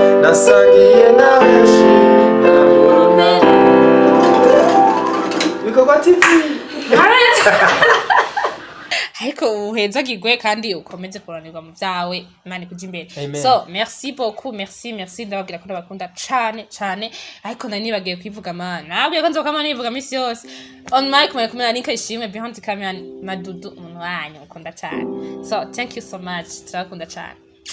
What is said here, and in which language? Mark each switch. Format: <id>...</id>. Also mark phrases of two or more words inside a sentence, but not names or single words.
<rn>nasangiye na benshi ndabona Bikorwa TV ariko uhezagirwe kandi ukomeze kuranirwa mu vyawe Imana ikuja imbere. Amen. So</rn> <fr>merci beaucoup,</fr> <rn>merci ndababwira ko ndabakunda cane ariko nari nibagiye kwivuga mana nabwiye ko nzokama nivuga misi yose</rn> <en>on mic</en> <rn>mwe kumena Nika Ishimwe</rn> <en>behind camera</en> <rn>Madudu umuntu wanyu ukunda cane.</rn> <en>So thank you so much,</en> <rn>turakunda cane.</rn>